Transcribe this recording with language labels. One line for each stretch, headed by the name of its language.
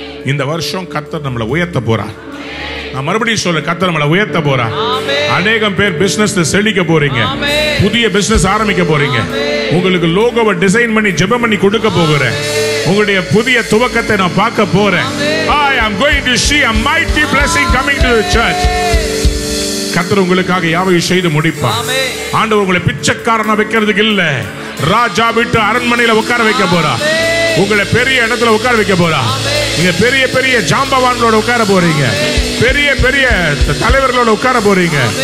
Tamil: இந்த வருஷம் கர்த்தர் நம்மளை உயர்த்த போறார். நான் மறுபடியும் சொல்ல, கர்த்தர் நம்மளை உயர்த்த போறார். அநேகம் பேர் பிசினஸ் செழிக்க போறீங்க, புதிய பிசினஸ் ஆரம்பிக்க போறீங்க. உங்களுக்கு லோகோவை டிசைன் பண்ணி ஜெபம் பண்ணி கொடுக்க போகிறேன். உங்களுடைய புதிய துவக்கத்தை நான் பார்க்க போறேன்.
English: I am going to see a mighty blessing coming to the church.
Tamil: கர்த்தர் உங்களுக்காக யாவையும் செய்து முடிப்பார். ஆண்டவர் உங்களை பிச்சைக்காரனா வைக்கிறதுக்கு இல்ல, ராஜா விட்டு அரண்மனையில உட்கார வைக்க போறா. உங்களை பெரிய இடத்துல உட்கார வைக்க போறா. நீங்க பெரிய பெரிய ஜாம்பவான்களோட உட்கார போறீங்க, பெரிய பெரிய தலைவர்களோட உட்கார போறீங்க.